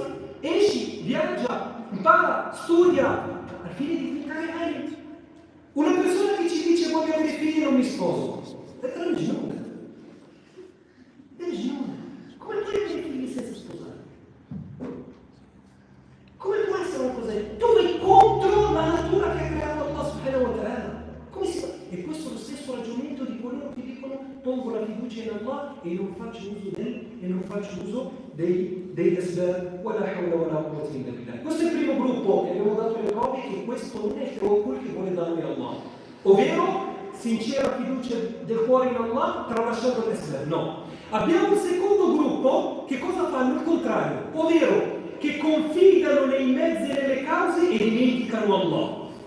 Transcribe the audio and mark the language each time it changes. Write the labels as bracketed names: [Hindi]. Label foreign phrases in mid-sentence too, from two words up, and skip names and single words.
[Italian] Esci, viaggia, impara, studia, al fine di diventare alim. Una persona che ci dice voglio avere figli e non mi sposo, è religione. È religione. Come puoi avere figli senza sposare? Come può essere una cosa? Tu vai contro la natura che ha creato Allah [Arabic] سبحانه وتعالى. [Italian] Come si fa? E questo è lo stesso ragionamento di coloro che dicono pongo la fiducia in Allah e non faccio uso dei [Arabic] أسباب ولا حول ولا قوة إلا بالله. [Italian] Questo è il primo gruppo e abbiamo dato le prove che questo non è il tawakkul che vuole darmi Allah. Ovvero sincera fiducia del cuore in Allah tralasciando l'asbab. No. Abbiamo un secondo gruppo che cosa fanno? Il contrario, ovvero che confidano nei mezzi e nelle cause e dimenticano Allah.